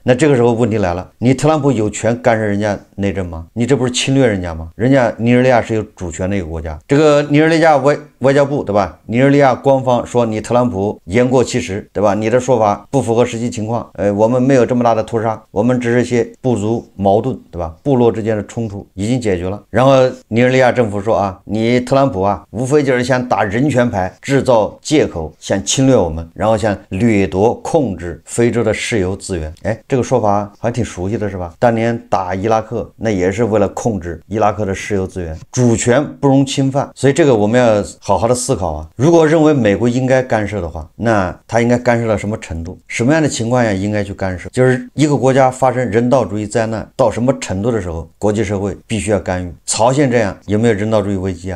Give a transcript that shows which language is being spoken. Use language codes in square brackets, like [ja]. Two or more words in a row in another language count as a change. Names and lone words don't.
[zh] 那這個時候問題來了，你特朗普有權干涉人家內政嗎？你這不是侵略人家嗎？人家尼日利亞是有主權的一個國家，這個尼日利亞外交部，对吧？尼日利亞官方說你特朗普言过其實，對吧？你的說法不符合實際情況，我們沒有這麼大的屠殺，我們只是些部族矛盾，對吧？部落之間的衝突已經解決了。然後尼日利亞政府說啊，你特朗普啊，無非就是想打人權牌，制造借口，想侵略我們，然後想掠夺控制非洲的石油資源。这個說法好像挺熟悉的，是吧？當年打伊拉克，那也是為了控制伊拉克的石油資源，主權不容侵犯。所以這個我們要好好的思考啊。如果認為美國應該干涉的話，那他應該干涉到什麼程度？什麼樣的情況下應該去干涉？就是一個國家發生人道主義災難到什麼程度的時候，國際社會必須要干預。朝鮮這樣有沒有人道主義危機啊？